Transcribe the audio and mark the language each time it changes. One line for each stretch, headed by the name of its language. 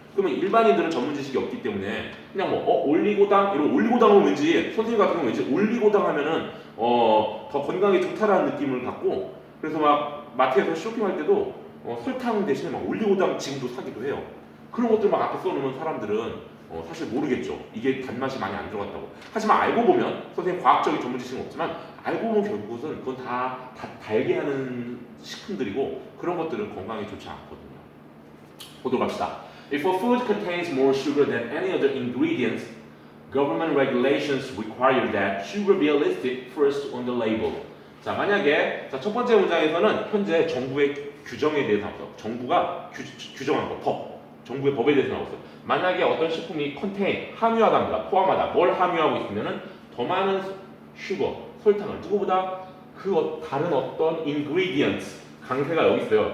Korean: 그러면 일반인들은 전문 지식이 없기 때문에 그냥 올리고당, 이런 올리고당은 왠지, 선생님 같은 경우 왠지 올리고당 하면은 더 건강에 좋다라는 느낌을 갖고, 그래서 막 마트에서 쇼핑할 때도 설탕 대신에 막 올리고당 지금도 사기도 해요. 그런 것들 막 앞에 써놓으면 사람들은 사실 모르겠죠. 이게 단맛이 많이 안 들어갔다고. 하지만 알고 보면, 선생님 과학적인 전문 지식은 없지만 알고 보면 결국은 그건 다 달게 하는 식품들이고, 그런 것들은 건강에 좋지 않거든요. 보도록 합시다.
English: If a food contains more sugar than any other ingredients, government regulations require that sugar be listed first on the label.
Korean: 자, 만약에 첫 번째 문장에서는 현재 정부의 규정에 대해서 나왔어. 정부가 규정한 거, 정부의 법에 대해서 나왔어요. 만약에 어떤 식품이 함유하답니다. 포함하다. 뭘 함유하고 있으면은 더 많은 슈거, 설탕을 누구보다 다른 어떤 ingredients, 강세가 여기 있어요.